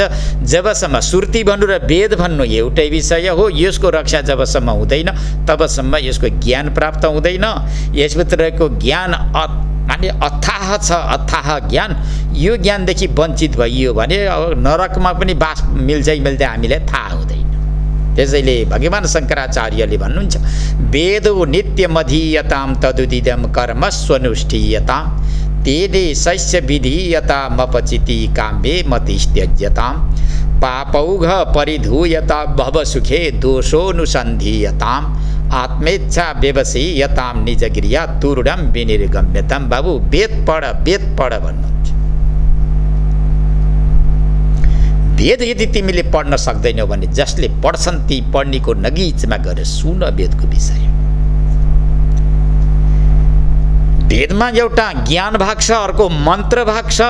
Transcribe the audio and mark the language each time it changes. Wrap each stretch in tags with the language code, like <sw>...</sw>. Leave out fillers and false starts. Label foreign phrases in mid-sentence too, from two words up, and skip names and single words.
<ne>जबसम्म श्रुति भन्नु र वेद भन्नु एउटै विषय हो, यसको रक्षा जबसम्म हुँदैन तबसम्म यसको ज्ञान प्राप्त हुँदैन। यसभित्रको ज्ञान माने अथाह छ, अथाह ज्ञान। यो ज्ञानदेखि वञ्चित भइयो भने अब नरकमा पनि बास मिल्दै हामीलाई थाहा हुँदैन। त्यसैले भगवान शङ्कराचार्यले भन्नुहुन्छ</ne> <sa>वेदो नित्यमधीयतां तदुदिदं कर्म स्वनुष्ठीयतां तेने शैष्य विधीयतामपचिति काम्ये मतिस्त्यज्यतां पापौघ परिधूयता भवसुखे दोषोऽनुसन्धीयतां आत्मेच्छा व्यवसीयतां निजक्रिया तुरुडं विनिर्गम्यतां।</sa> <ne>बाबु वेद पढ भन्नुहुन्छ। वेद यदि तिमीले पढ्न सक्दैनौ भने जसले पढ्छन् ती पढ्नेको नगिचमा गएर सुन वेदको विषय। वेदमा एउटा ज्ञान भाग छ, अर्को मन्त्र भाग छ।</ne>